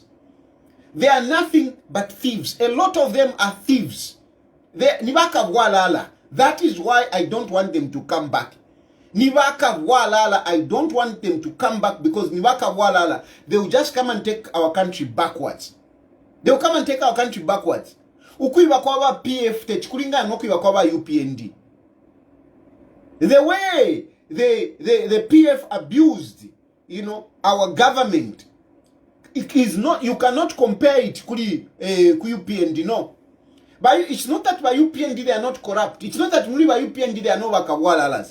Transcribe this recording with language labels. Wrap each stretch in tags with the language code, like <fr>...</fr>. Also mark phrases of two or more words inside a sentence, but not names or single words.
<en>They are nothing but thieves. A lot of them are thieves. That is why I don't want them to come back. I don't want them to come back because they will just come and take our country backwards. They will come and take our country backwards.</en> <bem>Ukuiba kwa PF techikulinga ngokuiba kwa UPND.</bem> <en>The way the PF abused, our government, it is not, you cannot compare it to UPND, no. But it's not that by UPND they are not corrupt. It's not that only by UPND they are not wakawalalas.</en>